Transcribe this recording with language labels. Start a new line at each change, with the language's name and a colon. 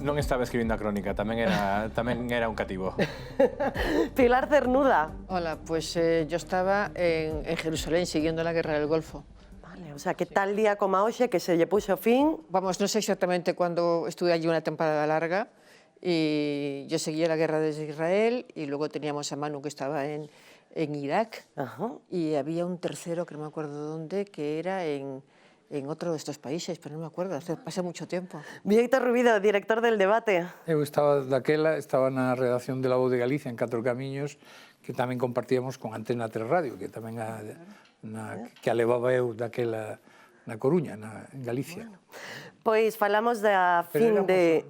Galician: Non estaba escribindo a crónica, tamén era un cativo. Pilar Cernuda.
Spanish: Hola, pues yo estaba en Jerusalén siguiendo la guerra del Golfo.
Galician: O sea, que tal día como hoxe que se lle puxo fin.
Spanish: Vamos, no sé exactamente cuándo estuve allí una temporada larga y yo seguía la guerra desde Israel y luego teníamos a Manu que estaba en Irak. Ajá. Y había un tercero que no me acuerdo dónde, que era en otro de estos países, pero no me acuerdo, pasé mucho tiempo. Víctor Rubido, director del Debate.
Galician: Eu estaba na redacción de La Voz de Galicia en Catro Camiños, que tamén compartíamos con Antena 3 Radio, que tamén que a levaba eu daquela na Coruña, en Galicia. Pois falamos da fin de...